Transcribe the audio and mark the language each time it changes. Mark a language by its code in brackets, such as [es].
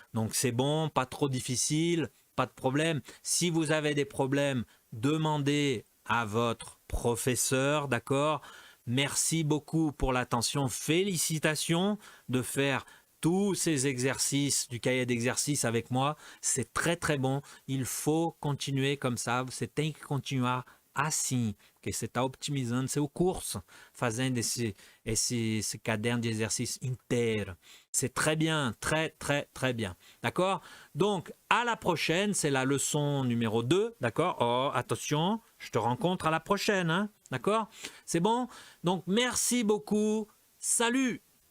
[fr] Donc c'est bon, pas trop difficile, pas de problème. Si vous avez des problèmes, demandez à votre professeur, d'accord? Merci beaucoup pour l'attention. Félicitations de faire tous ces exercices du cahier d'exercice avec moi. C'est très, très bon. Il faut continuer comme ça. [pt] Você tem que continuar assim, porque você está optimizando seu curso, fazendo esse caderno de exercice inteiro. [fr] C'est très bien, très, très, très bien. D'accord? Donc, à la prochaine, c'est la leçon numéro 2. D'accord? Oh, attention, je te rencontre à la prochaine. Hein? D'accord? C'est bon? Donc, merci beaucoup. Salut!